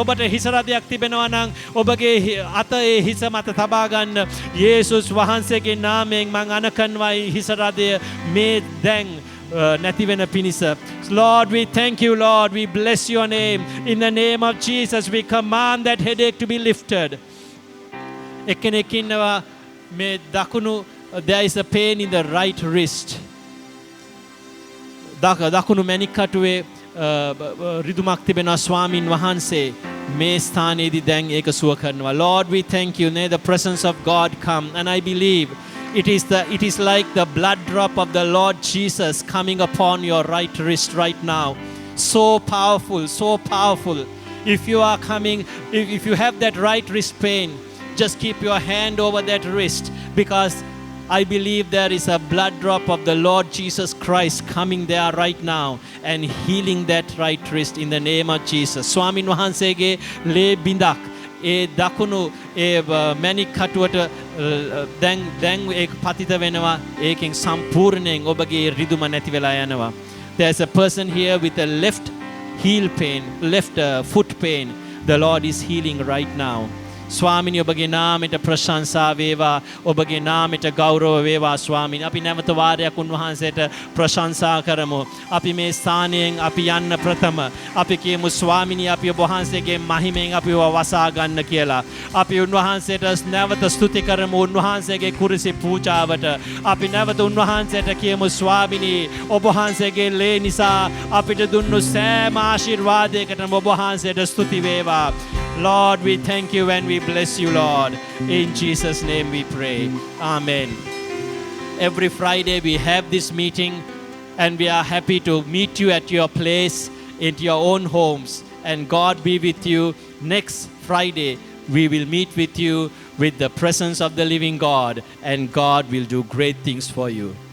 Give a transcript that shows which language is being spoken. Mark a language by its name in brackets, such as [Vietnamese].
[Sinhala] ඔබට හිස රදයක් තිබෙනවා නම් ඔබගේ අත ඒ හිස මත තබා ගන්න යේසුස් වහන්සේගේ නාමයෙන් මං අනකරනවා හිස රදය මේ දැන් නැති වෙන පිණිස. [English] Lord, we thank you, Lord. We bless your name. In the name of Jesus, we command that headache to be lifted. [Sinhala] එක්කෙනෙක් ඉන්නවා මේ දකුණු [English] there is a pain in the right wrist. [Sinhala] දකුණු මැණික් කටුවේ රිදුමක් තිබෙනවා ස්වාමින් වහන්සේ මේ ස්ථානයේදී දැන් ඒක සුව කරනවා. [English] Lord, we thank you. May the presence of God come and I believe it is like the blood drop of the Lord Jesus coming upon your right wrist right now. So powerful, so powerful. If you are coming, if you have that right wrist pain, just keep your hand over that wrist because I believe there is a blood drop of the Lord Jesus Christ coming there right now and healing that right wrist in the name of Jesus. [Sinhala] Swamin Wahansege le bindak. ඒ දකුණු ඒ මැණික් කටුවට දැන් ඒක පතිත වෙනවා ඒකෙන් සම්පූර්ණයෙන් ඔබගේ රිදුම නැති වෙලා යනවා. [English] There's a person here with a left heel pain, left foot pain. The Lord is healing right now. [Sinhala] ස්වාමිනී ඔබගේ නාමයට ප්‍රශංසා වේවා ඔබගේ නාමයට ගෞරව වේවා ස්වාමිනී අපි නැවත වාරයක් උන්වහන්සේට ප්‍රශංසා කරමු අපි මේ ස්ථානයෙන් අපි යන්න ප්‍රථම අපි කියමු ස්වාමිනී අපි ඔබ වහන්සේගේ මහිමෙන් අපිව වසා ගන්න කියලා අපි උන්වහන්සේට නැවත ස්තුති කරමු උන්වහන්සේගේ කුරුසි පූජාවට අපි නැවත උන්වහන්සේට කියමු ස්වාමිනී ඔබ වහන්සේගේ ලේ නිසා අපිට දුන්නු සෑම ආශිර්වාදයකටම ඔබ වහන්සේට ස්තුති වේවා. [English] Lord, we thank you and we bless you, Lord. In Jesus' name we pray. Amen. Every Friday we have this meeting and we are happy to meet you at your place, into your own homes. And God be with you. Next Friday we will meet with you with the presence of the living God and God will do great things for you.